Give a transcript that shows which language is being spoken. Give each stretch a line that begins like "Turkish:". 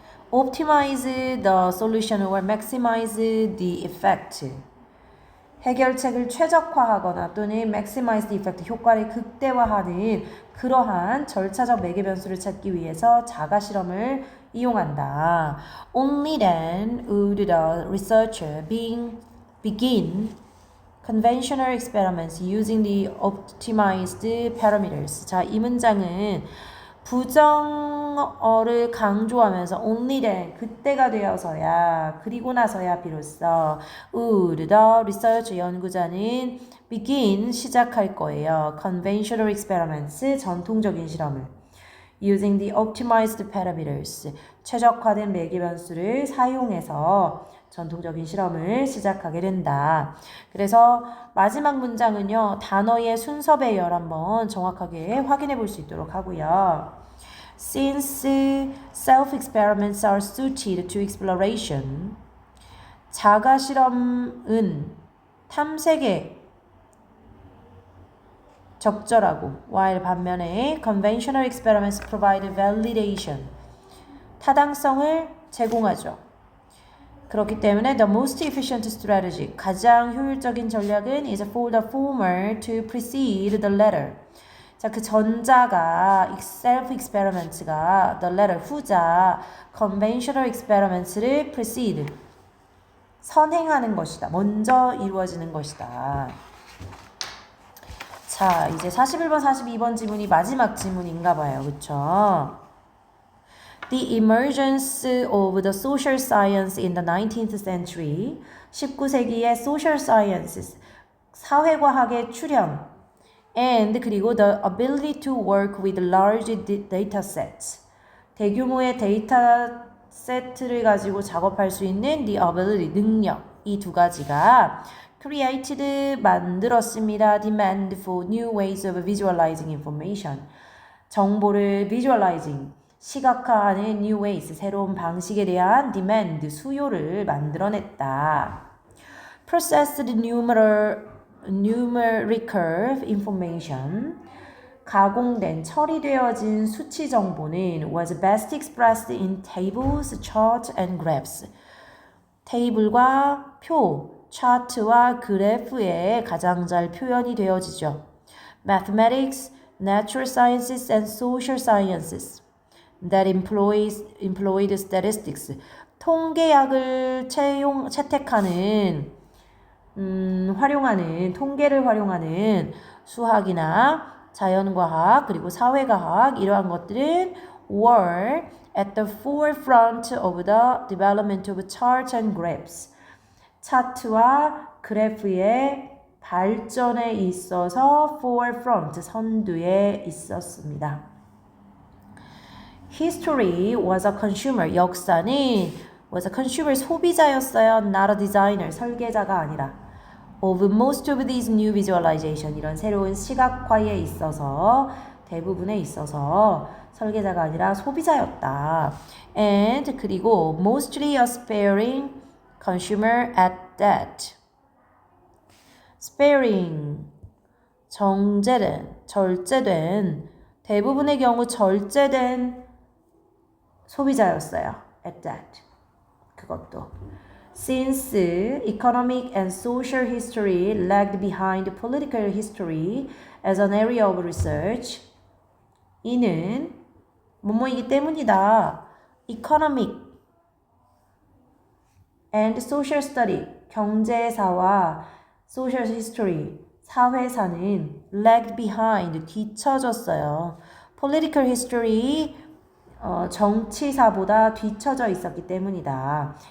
English: Optimize the solution or maximize the effect.
Korean: 해결책을 최적화하거나 또는
English: maximize the effect
Korean: 효과를 극대화하는 그러한 절차적 매개 변수를 찾기 위해서 자가 실험을 이용한다.
English: Only then would the researcher begin conventional experiments using the optimized parameters.
Korean: 자, 이 문장은 부정어를 강조하면서
English: only then
Korean: 그때가 되어서야 그리고 나서야 비로소
English: would the researcher
Korean: 연구자는
English: begin
Korean: 시작할 거예요.
English: conventional experiments
Korean: 전통적인 실험을
English: using the optimized parameters
Korean: 최적화된 매개 변수를 사용해서 전통적인 실험을 시작하게 된다. 그래서 마지막 문장은요. 단어의 순서 배열 한번 정확하게 확인해 볼 수 있도록 하고요.
English: Since self-experiments are suited to exploration
Korean: 자가 실험은 탐색에 적절하고
English: while
Korean: 반면에
English: conventional experiments provide validation
Korean: 타당성을 제공하죠. 그렇기 때문에
English: the most efficient strategy
Korean: 가장 효율적인 전략은
English: is for the former to precede the latter.
Korean: 자, 그 전자가 self experiments가
English: the latter
Korean: 후자
English: conventional experiments
Korean: 를
English: precede
Korean: 선행하는 것이다. 먼저 이루어지는 것이다. 자, 이제 41번, 42번 지문이 마지막 지문인가 봐요. 그쵸?
English: The emergence of the social science in the 19th century
Korean: 19세기의
English: social sciences
Korean: 사회과학의 출현
English: and
Korean: 그리고
English: the ability to work with large data sets
Korean: 대규모의 데이터 세트를 가지고 작업할 수 있는
English: the ability
Korean: 능력 이 두 가지가
English: created
Korean: 만들었습니다.
English: demand for new ways of visualizing information
Korean: 정보를
English: visualizing
Korean: 시각화하는
English: new ways,
Korean: 새로운 방식에 대한
English: demand,
Korean: 수요를 만들어냈다.
English: Processed numerical information,
Korean: 가공된, 처리되어진 수치 정보는
English: was best expressed in tables, charts, and graphs.
Korean: 테이블과 표, 차트와 그래프에 가장 잘 표현이 되어지죠.
English: Mathematics, natural sciences, and social sciences. that employed statistics
Korean: 통계학을 채택하는 활용하는 통계를 활용하는 수학이나 자연과학 그리고 사회과학 이러한 것들은
English: were at the forefront of the development of charts and graphs
Korean: 차트와 그래프의 발전에 있어서
English: forefront
Korean: 선두에 있었습니다.
English: History was a consumer.
Korean: 역사는
English: was a consumer
Korean: 소비자였어요.
English: Not a designer.
Korean: 설계자가 아니라.
English: of most of these new visualization
Korean: 이런 새로운 시각화에 있어서 대부분에 있어서 설계자가 아니라 소비자였다.
English: And
Korean: 그리고
English: mostly a sparing consumer at that. sparing
Korean: 정제된, 절제된 대부분의 경우 절제된 소비자였어요.
English: at that.
Korean: 그것도.
English: Since economic and social history lagged behind political history as an area of research,
Korean: 이는 뭐뭐이기 때문이다.
English: economic and social study,
Korean: 경제사와
English: social history,
Korean: 사회사는
English: lagged behind,
Korean: 뒤처졌어요.
English: political history,
Korean: 정치사보다 뒤처져 있었기 때문이다.